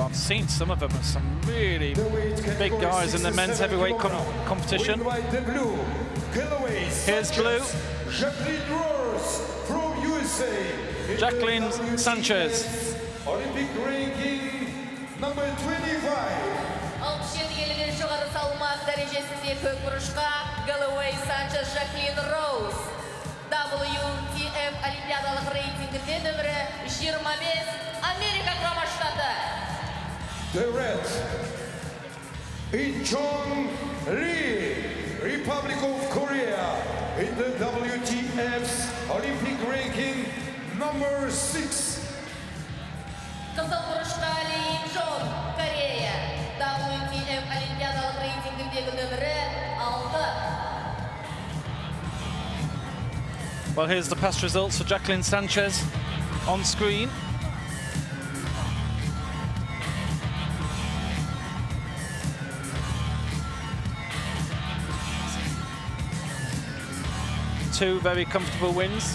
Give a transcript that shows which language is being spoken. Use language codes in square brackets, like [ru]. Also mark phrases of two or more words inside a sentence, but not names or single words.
[en] I've seen some of them as some really big guys in the men's heavyweight competition. Here's blue. Jacqueline Sanchez. Olympic ranking number 25. [kk] 67 жоғары салмақ дәрежесінде көк бұрышқа Galloway Sanchez Jacqueline Rose. WTF олимпиадалық рейтингінде нөмірі 25 Америка құрама штаты. [en] The red, In-Chong Lee, Republic of Korea, in the WTF's Olympic ranking number 6. [kk] Қызыл бұрышқа Ли Ин-Чон, Корея. WTF олимпиадалық рейтингіндегі нөмірі 6. [en] Well, here's the past results for Jacqueline Sanchez on screen. Two very comfortable wins.